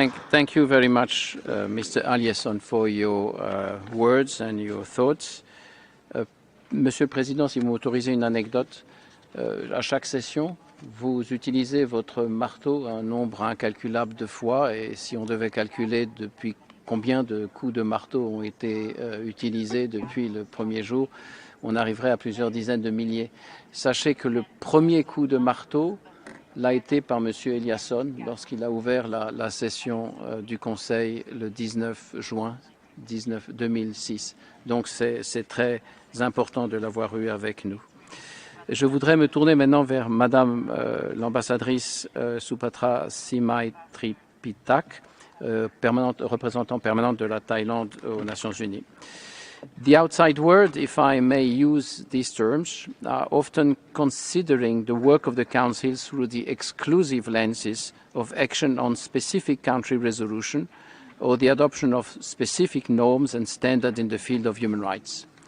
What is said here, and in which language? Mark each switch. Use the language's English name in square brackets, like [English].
[English] Thank you very much, Mr. Aliasson, for your words and your thoughts. [French] Monsieur le Président, si vous m'autorisez une anecdote, à chaque session, vous utilisez votre marteau un nombre incalculable de fois, et si on devait calculer depuis combien de coups de marteau ont été utilisés depuis le premier jour, on arriverait à plusieurs dizaines de milliers. Sachez que le premier coup de marteau l'a été par M. Eliasson lorsqu'il a ouvert la session du Conseil le 19 juin 2006. Donc c'est très important de l'avoir eu avec nous. Je voudrais me tourner maintenant vers Madame l'ambassadrice Supatra Simaitripitak, représentante permanente de la Thaïlande aux Nations Unies. [English] The outside world, if I may use these terms, are often considering the work of the Council through the exclusive lenses of action on specific country resolution or the adoption of specific norms and standards in the field of human rights.